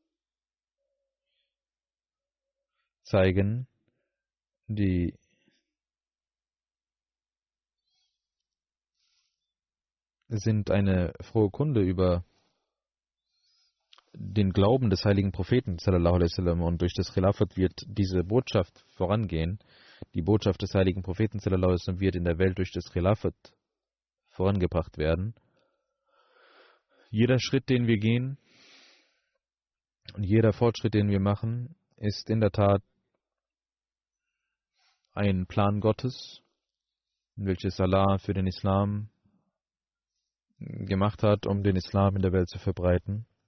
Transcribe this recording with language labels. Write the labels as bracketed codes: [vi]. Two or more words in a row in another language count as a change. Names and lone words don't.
[de] zeigen, die sind eine frohe Kunde über den Glauben des heiligen Propheten [ar] صلى الله عليه وسلم, [de] und durch das Khilafat wird diese Botschaft vorangehen. Die Botschaft des heiligen Propheten [ar] صلى الله عليه وسلم [de] wird in der Welt durch das Khilafat vorangebracht werden. Jeder Schritt, den wir gehen und jeder Fortschritt, den wir machen, ist in der Tat ein Plan Gottes, welches Allah für den Islam gemacht hat, um den Islam in der Welt zu verbreiten.